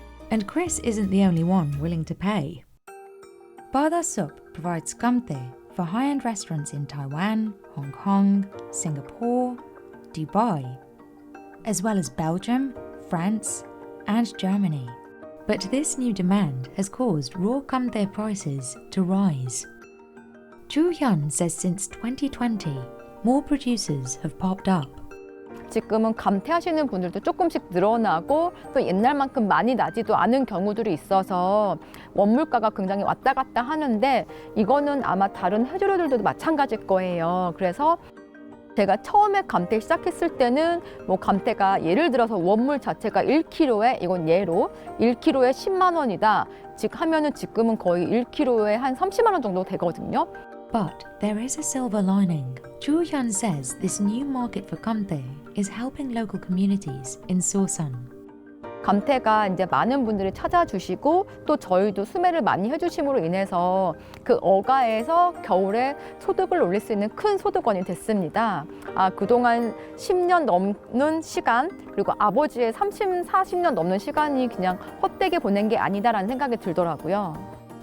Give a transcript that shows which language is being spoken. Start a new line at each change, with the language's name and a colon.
English: And Chris isn't the only one willing to pay. Bada Sup provides kamte for high-end restaurants in Taiwan, Hong Kong, Singapore, Dubai, as well as Belgium, France, and Germany. But this new demand has caused raw kamte prices to rise. Chu Hyun says since 2020, more producers have popped up.
Korean: 지금은 감태하시는 분들도 조금씩 늘어나고 또 옛날만큼 많이 나지도 않은 경우들이 있어서 원물가가 굉장히 왔다 갔다 하는데 이거는 아마 다른 해조류들도 마찬가지일 거예요. 그래서 제가 처음에 감태 시작했을 때는 뭐 감태가 예를 들어서 원물 자체가 1kg에 이건 예로 1kg에 10만 원이다. 즉 하면은 지금은 거의 1kg에 한 30만 원 정도 되거든요.
English: But there is a silver lining. Chu Hyun says this new market for kamte is helping local communities in Sosan.
Korean: 감태가 이제 많은 분들이 찾아주시고 또 저희도 수매를 많이 해주심으로 인해서 그 어가에서 겨울에 소득을 올릴 수 있는 큰 소득원이 됐습니다. 그동안 10년 넘는 시간 그리고 아버지의 40년 넘는 시간이 그냥 헛되게 보낸 게 아니다라는 생각이 들더라고요.